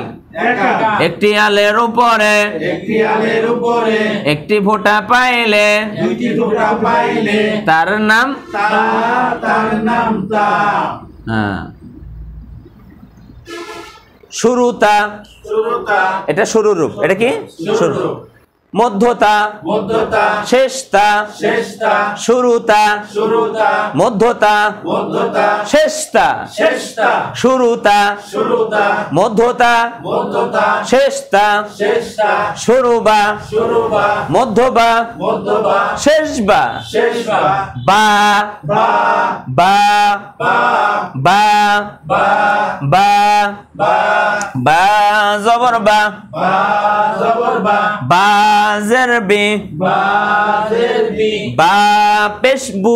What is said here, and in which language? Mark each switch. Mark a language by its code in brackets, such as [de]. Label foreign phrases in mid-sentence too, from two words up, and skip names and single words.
[bn] একটি আলের উপরে একটি ফোঁটা পাইলে, তার নাম, তার নাম তা। হ্যাঁ, শুরুতা, এটা শুরু রূপ। এটা কি? শুরু। মধ্যতা মধ্যতা শেষতা শেষতা শুরুতা শুরুতা মধ্যতা মধ্যতা শেষতা শেষতা শুরুতা শুরুতা মধ্যতা মধ্যতা শেষতা শেষতা শুরুবা শুরুবা মধ্যবা মধ্যবা শেষবা শেষবা বা বা বা বা বা বা বা বা বা জবর বা বা জবর বা বা জের বি বা জের বি বা পেশবু